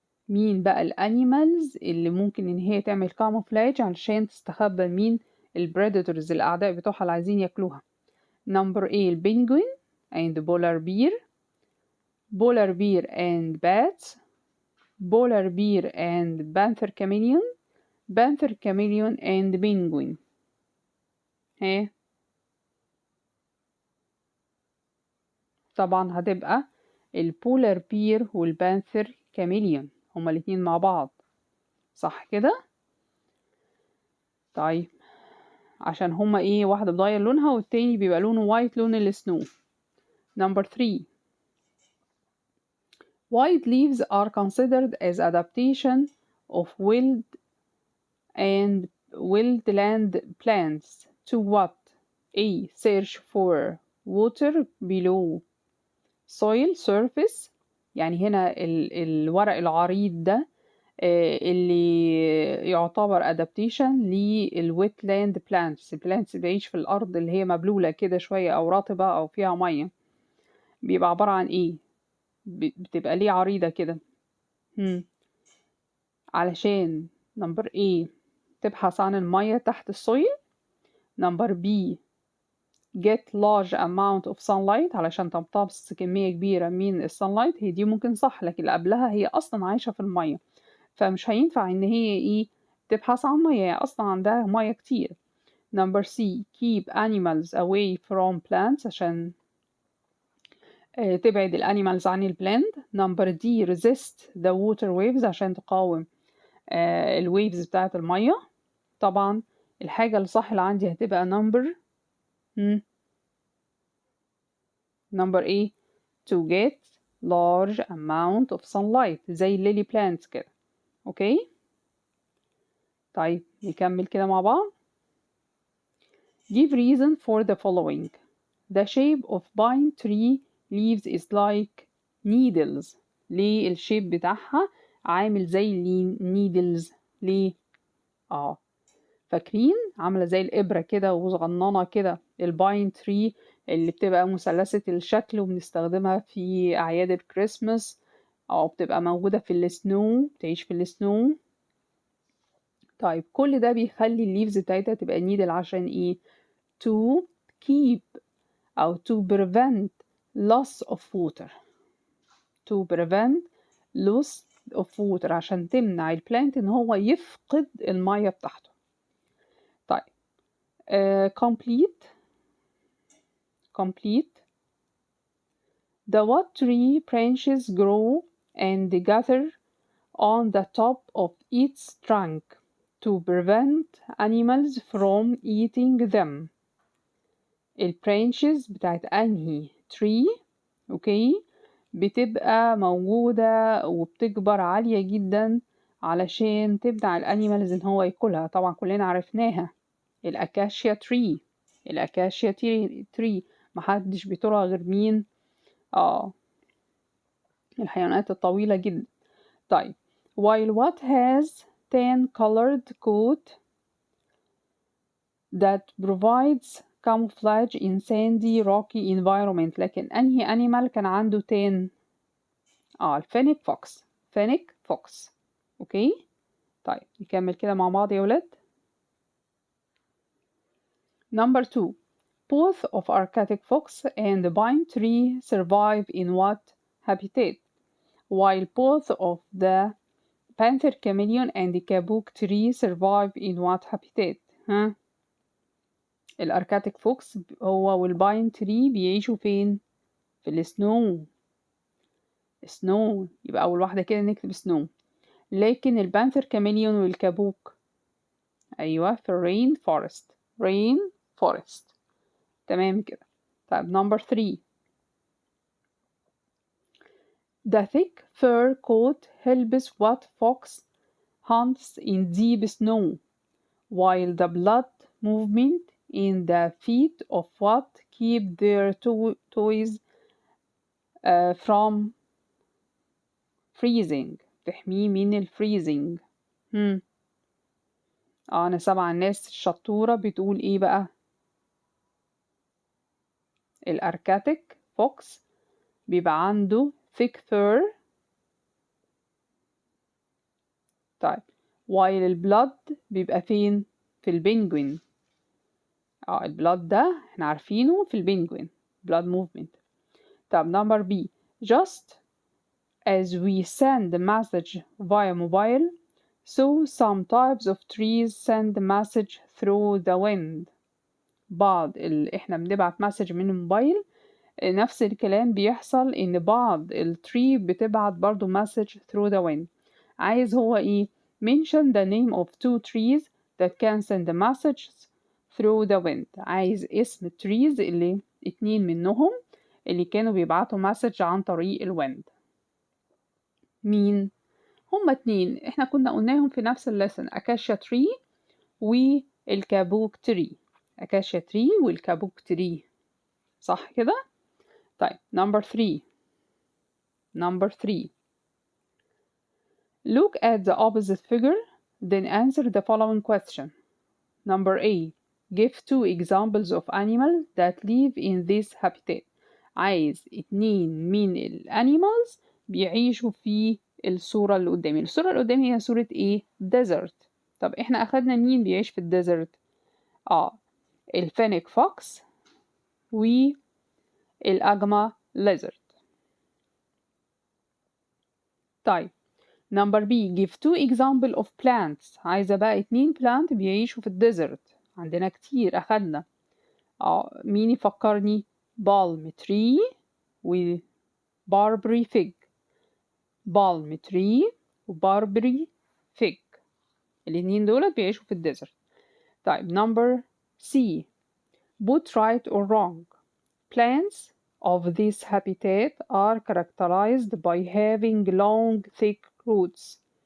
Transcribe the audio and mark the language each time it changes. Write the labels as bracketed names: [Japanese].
[Arabic] مين بقى الانيمالز اللي ممكن ان هي تعمل camouflage علشان تستخبى مين؟ البريداتورز، الاعداء بتوعها اللي عايزين ياكلوها. [English] number A البنجوين and polar bear. polar bear and bats. polar bear and panther chameleon. panther chameleon and penguin. [Arabic] طبعا هتبقى البولار بير والبانثر كاميليون، هما الاتنين مع بعض، صح كده؟ طيب عشان هما ايه؟ واحدة بتغير لونها والتاني بيبقى لونه وايت، لون السنو. [English] number 3 white leaves are considered as adaptation of wildland plants to what? A search for water below soil surface. [Arabic] يعني هنا الورق العريض ده اللي يعتبر adaptation للwetland plants. البلانتس بيعيش في الأرض اللي هي مبلولة كده شوية أو رطبة أو فيها مية. بيبقى عبارة عن إيه؟ بتبقى ليه عريضة كده؟ علشان number A تبحث عن المية تحت السويل. [English] number B get large amount of sunlight [Arabic] علشان تمتص كمية كبيرة من الsunlight. هي دي ممكن صح، لكن اللي قبلها هي أصلا عايشة في المية، فمش هينفع إن هي إيه تبحث عن مية، هي أصلا عندها مية كتير. [English] number C keep animals away from plants [Arabic] عشان تبعد الانيمالز عن البلاند. [English] number D resist the water waves [Arabic] عشان تقاوم الويفز بتاعت المية. طبعا الحاجة الصح اللي عندي هتبقى number A [English] to get large amount of sunlight [Arabic] زي الليلي plants كده. اوكي، طيب نكمل كده مع بعض. [English] give reason for the following. the shape of pine tree leaves is like needles. [Arabic] ليه الشيب بتاعها عامل زي النيدلز. ليه؟ فاكرين عاملة زي الإبرة كده وصغننة كده، الباين تري اللي بتبقى مثلثة الشكل وبنستخدمها في أعياد الكريسماس، أو بتبقى موجودة في السنو، بتعيش في السنو. طيب كل ده بيخلي الليفز بتاعتها تبقى نيدل عشان إيه؟ to keep أو [English] to prevent loss of water. to prevent loss of water [Arabic] عشان تمنع البلانت إن هو يفقد المية بتاعته. طيب complete. [English] The what tree branches grow and gather on the top of its trunk to prevent animals from eating them. [Arabic] البرانشز بتاعت أنهي tree أوكي بتبقى موجودة وبتكبر عالية جدا علشان تمنع الأنيمالز إن هو ياكلها. طبعا كلنا عرفناها، الأكاشيا تري. الأكاشيا تري محدش بيطولها غير مين؟ الحيوانات الطويلة جدا. [English] طيب while what has tan colored coat that provides camouflage in sandy rocky environment. [Arabic] لكن أنهي animal كان عنده tan؟ الفينيك فوكس. فينيك فوكس. اوكي طيب نكمل كده مع بعض يا ولاد. [English] Number 2. Both of Arctic fox and the pine tree survive in what habitat? While both of the panther chameleon and the kabuk tree survive in what habitat؟ [Arabic] الأركاتيك فوكس هو والباين تري بيعيشوا فين؟ في السنو. سنو يبقى أول واحدة كده نكتب سنو. لكن البانثر كاميليون والكابوك أيوة في الرين فورست. رين فورست. تمام كده. طيب number 3. [English] The thick fur coat helps what fox hunts in deep snow, while the blood movement in the feet of what keep their toys from freezing. [Arabic] تحميه من الفريزنج. أنا سامعة الناس الشطورة بتقول إيه بقى؟ الأركاتيك فوكس بيبقى عنده thick fur. طيب while البلاد بيبقى فين؟ في البنجوين. البلاد ده احنا عارفينه في البنجوين blood movement. طب number B. [English] Just as we send a message via mobile, so some types of trees send a message through the wind. [Arabic] احنا بنبعت مسج من الموبايل، نفس الكلام بيحصل ان بعض التري بتبعت برضو مسج [English] through the wind. [Arabic] عايز هو ايه؟ [English] mention the name of 2 trees that can send a message through the wind. [Arabic] عايز اسم التريز اللي 2 منهم اللي كانوا بيبعتوا مسج عن طريق الويند. مين؟ هما 2 احنا كنا قلناهم في نفس اللسن، أكاشيا تري والكابوك تري. أكاشيا تري والكابوك تري صح كده؟ طيب number 3. [English] Look at the opposite figure, then answer the following question. Number A. Give 2 examples of animals that live in this habitat. [Arabic] عايز 2 من الانيمالز بيعيشوا في الصورة اللي قدامي. الصورة اللي قدامي هي صورة ايه؟ desert. طب احنا اخدنا مين بيعيش في الديزرت؟ الفينيك فوكس والأجما lizard. طيب number B. [English] Give 2 example of plants. [Arabic] عايزة بقى 2 plant بيعيشوا في الديزرت. عندنا كتير أخدنا. مين يفكرني؟ بالم تري وباربري فيج. بالم تري وباربري فيج الاتنين دول بيعيشوا في الديزرت. [English] طيب number C. Put right or wrong. Plants of this habitat are characterized by having long thick roots.